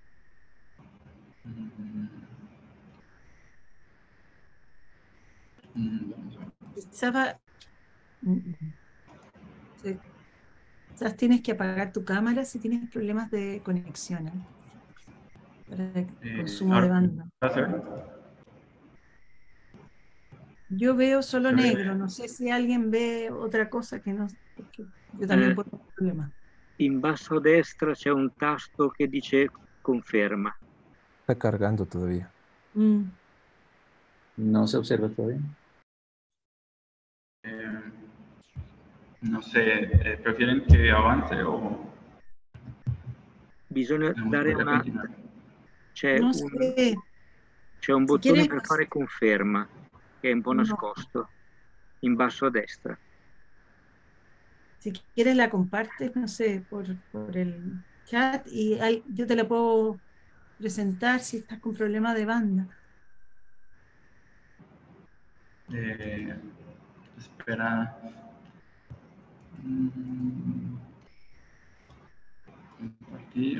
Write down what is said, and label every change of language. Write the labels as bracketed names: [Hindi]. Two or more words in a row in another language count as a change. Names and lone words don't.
[Spanish] Quizás tienes que apagar tu cámara si tienes problemas de conexión, ¿eh? Para el consumo de banda. Yo veo solo negro, no sé si alguien ve otra cosa que no, porque yo también puedo tener problemas. [Italian] In basso a destra c'è un tasto che dice conferma. [Spanish] Está cargando todavía. No se observa todavía. No sé, ¿prefieren que avance o...? [Italian] Bisogna dare una... C'è un bottone per fare conferma, che è un po' nascosto, in basso a destra. [Spanish] Si quieres la compartes, no sé, por el chat y yo te la puedo presentar si estás con problemas de banda. Espera. Compartir.